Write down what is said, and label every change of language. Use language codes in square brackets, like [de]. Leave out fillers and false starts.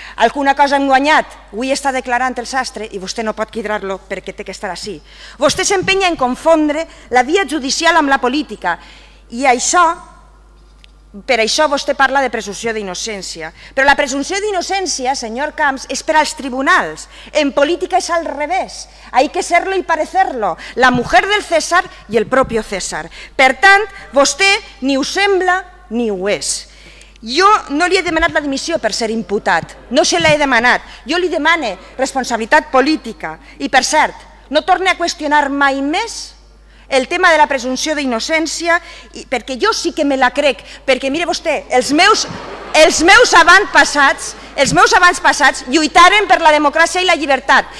[ca] Alguna cosa hem guanyat. Avui està declarant el sastre i vostè no pot cridar-lo perquè té que estar així. Vostè s'empenya en confondre la via judicial amb la política. I per això vostè parla de presumpció d'innocència. Però la presumpció d'innocència, senyor Camps, és per als tribunals. En política és al revés. [es] Hay que serlo y parecerlo. La mujer del César i el propio César. [ca] Per tant, vostè ni ho sembla ni ho és. Jo no li he demanat la dimissió per ser imputat. No se l'he demanat. Jo li demane responsabilitat política. I, per cert, no torni a qüestionar mai més el tema de la presumpció d'innocència, perquè jo sí que me la crec, perquè mire vostè, els meus avantpassats lluitaren per la democràcia i la llibertat.